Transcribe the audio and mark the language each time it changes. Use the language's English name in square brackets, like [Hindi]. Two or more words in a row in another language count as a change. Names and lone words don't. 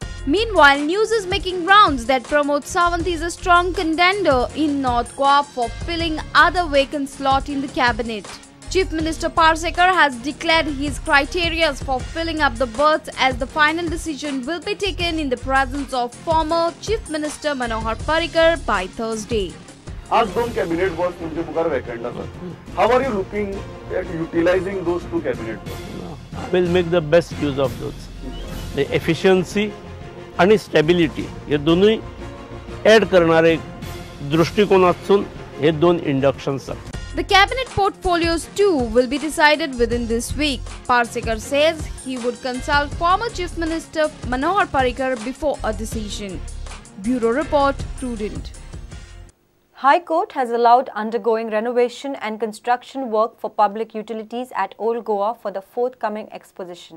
[English] Meanwhile, news is making rounds that Pramod Sawant is a strong contender in North Goa for filling other vacant slot in the cabinet. Chief Minister Parsekar has declared his criteria for filling up the berths as the final decision will be taken in the presence of former Chief Minister Manohar Parrikar by Thursday. [Konkani] आज 2 [English] cabinet berths [Konkani] तुमचे मुखार vacant आसात. [English] How are you looking at utilizing those 2 cabinet berths? We'll make the best use of those. The efficiency [Marathi] आणि स्टॅबिलिटी हे दोनूय ॲड करणारे दृष्टिकोनातून हे 2 इंडक्शन्स आहेत. [English] The cabinet portfolios too will be decided within this week. Parsekar says he would consult former Chief Minister Manohar Parrikar before a decision. Bureau Report, Prudent. High Court has allowed undergoing renovation and construction work for public utilities at Old Goa for the forthcoming exposition.